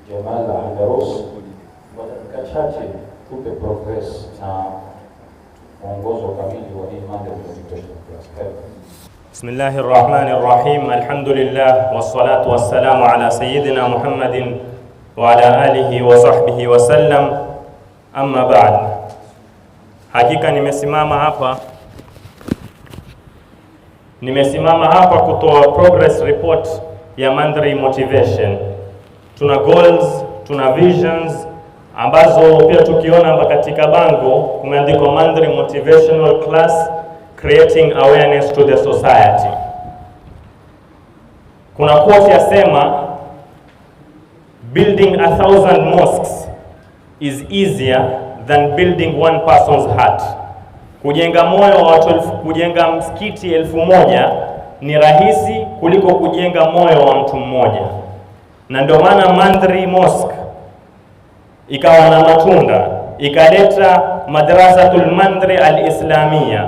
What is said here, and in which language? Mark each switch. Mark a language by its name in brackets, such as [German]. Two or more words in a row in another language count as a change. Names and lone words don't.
[Swahili] Jamal Andaros kwa dakika chache tupe progress na mwongozo kamili wa hii mada [English] motivation class. [Arabic] بسم الله الرحمن الرحيم الحمد لله والصلاة والسلام على سيدنا محمد وعلى آله وصحبه وسلم. أما بعد. [Swahili] Hakika nimesimama hapa kutoa [English] progress report [Swahili] ya Mandri Motivation. Tuna goals, tuna visions ambazo pia tukiona katika bango kumeandikwa Mandri Motivational Class [English] Creating Awareness to the Society. [Swahili] Kuna quote yasema, [English] building 1,000 mosques is easier than building one person's heart. [Swahili] Kujenga moyo wa watu kujenga msikiti 1,000 ni rahisi kuliko kujenga moyo wa mtu mmoja. Na ndio maana Mandri Mosque ikawa na matunda, ikaleta Madrasatul Mandri al-Islamia.